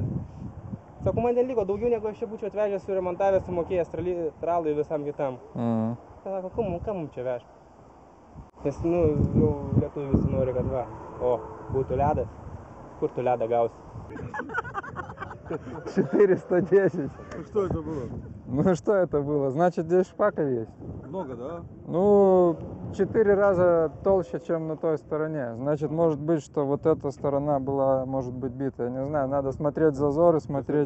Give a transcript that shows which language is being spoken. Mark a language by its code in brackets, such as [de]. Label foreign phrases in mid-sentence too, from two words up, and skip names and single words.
[lt] Sako, man neliko daugiau, negu aš čia būčiau atvežęs, suremontavęs, sumokėjęs tralui visam kitam. Sako, kam mums čia veš? Nes, nu, jau lietuviai visi nori, kad va, būtų ledas. Kur tu ledą gausi? 410. [ru] Что это было? Ну что это было? Значит, здесь шпака есть. Много, да? Ну, 4 раза толще, чем на той стороне. Значит, может быть, что вот эта сторона была, может быть, бита. Я не знаю, надо смотреть зазоры, смотреть